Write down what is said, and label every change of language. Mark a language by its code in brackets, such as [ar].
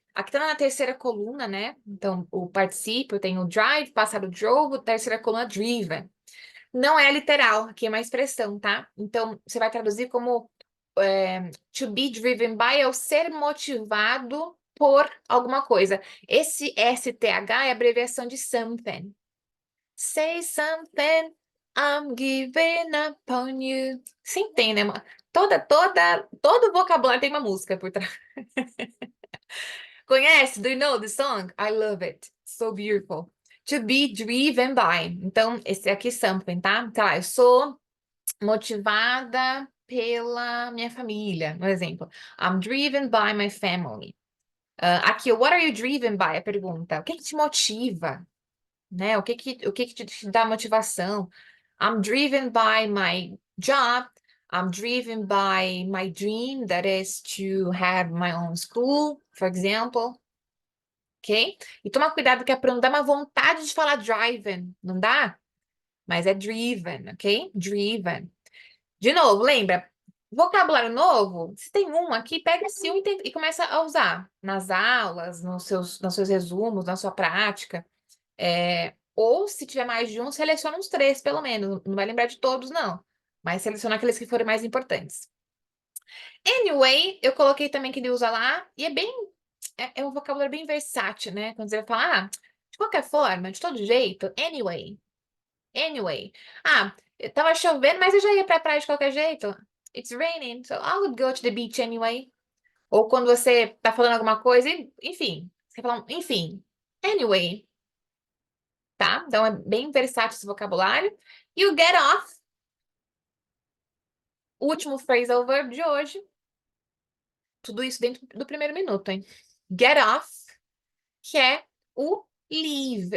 [pt] Aqui tá na terceira coluna, né? Então, o particípio tem o drive, passado drove, terceira coluna driven. Não é literal, aqui é uma expressão, tá? Então, você vai traduzir como to be driven by é o ser motivado por alguma coisa. Esse STH é a abreviação de something. [en] Say something, I'm giving up on you. [pt] Você entende, né? Todo vocabulário tem uma música por trás. Conhece? [en] Do you know the song? I love it. So beautiful. To be driven by. [pt] Então, esse aqui é something, tá? Tá, eu sou motivada pela minha família, no exemplo. [en] I'm driven by my family. [pt] Aqui, [en] what are you driven by? [pt] A pergunta. O que te motiva? Né? O que que te dá motivação? [en] I'm driven by my job. I'm driven by my dream, that is to have my own school, for example. Ok? [pt] E toma cuidado que é para não dar uma vontade de falar driven, não dá? Mas é driven, ok? Driven. De novo, lembra? Vocabulário novo, se tem um aqui, pega esse um e começa a usar nas aulas, nos seus resumos, na sua prática. Ou se tiver mais de um, seleciona uns três, pelo menos. Não vai lembrar de todos, não. Mas seleciona aqueles que forem mais importantes. Anyway, eu coloquei também que ele usa lá, e é um vocabulário bem versátil, né? Quando você vai falar, de qualquer forma, de todo jeito, anyway. Anyway. Tava chovendo, mas eu já ia pra praia de qualquer jeito. [en] It's raining, so I would go to the beach anyway. [pt] Ou quando você tá falando alguma coisa, enfim, você fala, enfim, anyway, tá? Então é bem versátil esse vocabulário. E o get off, o último phrasal verb de hoje. Tudo isso dentro do primeiro minuto, hein? Get off, que é o leave.